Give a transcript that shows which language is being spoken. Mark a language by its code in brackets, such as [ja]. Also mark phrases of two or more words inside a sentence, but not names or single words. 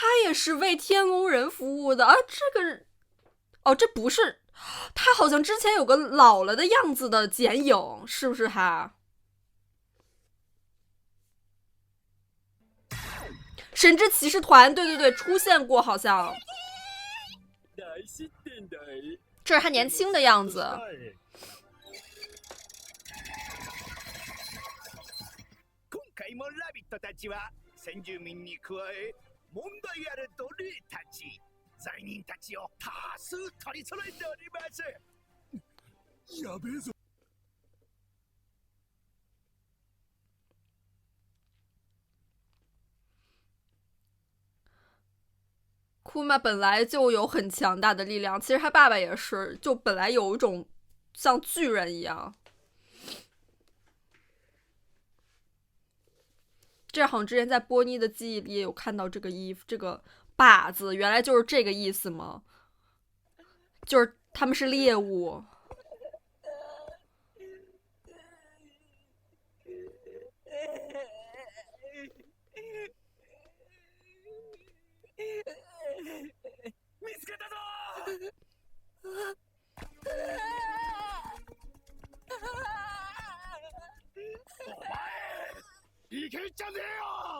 [zh] 也是为天龙人服务的啊。这个，哦，这不是他，好像之前有个老了的样子的剪影，是不是他？神之骑士团，对对对，出现过，好像。这是他年轻的样子。 [ja] 今回もラビットたちは先住民に加え問題ある奴隷たち罪人たちを多数取り揃えております。やべえぞ。 [zh] 库玛本来就有很强大的力量，其实他爸爸也是，就本来有一种像巨人一样。这好像之前在波妮的记忆里也有看到这个衣服，这个靶子原来就是这个意思吗？就是他们是猎物。 [ja] 見つけたぞ。お前いけんじゃねえよ。